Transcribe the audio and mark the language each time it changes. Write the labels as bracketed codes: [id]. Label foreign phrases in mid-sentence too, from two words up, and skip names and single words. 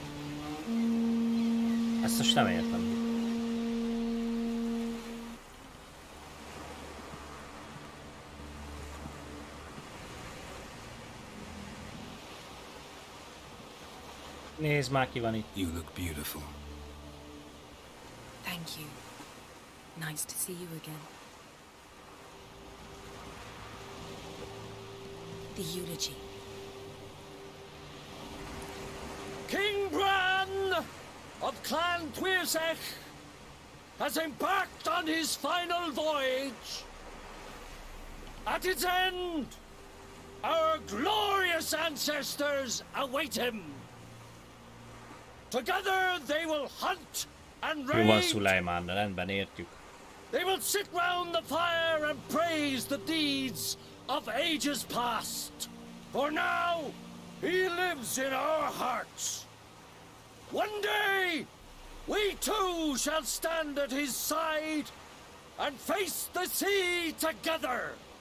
[hu] Ezt most nem értem. Nézd már, ki van itt. [en] You look beautiful. Thank you. Nice to see you again. The eulogy. King Bran of Clan Twirsech has embarked on his final voyage. At its end, our glorious ancestors await him. Together they will hunt and [hu] Jó van, [en] raid. [hu] Szulajmán, de rendben értjük. [en] They will sit round the fire and praise the deeds of ages past. For now, he lives in our hearts. One day, we too shall stand at his side and face the sea together.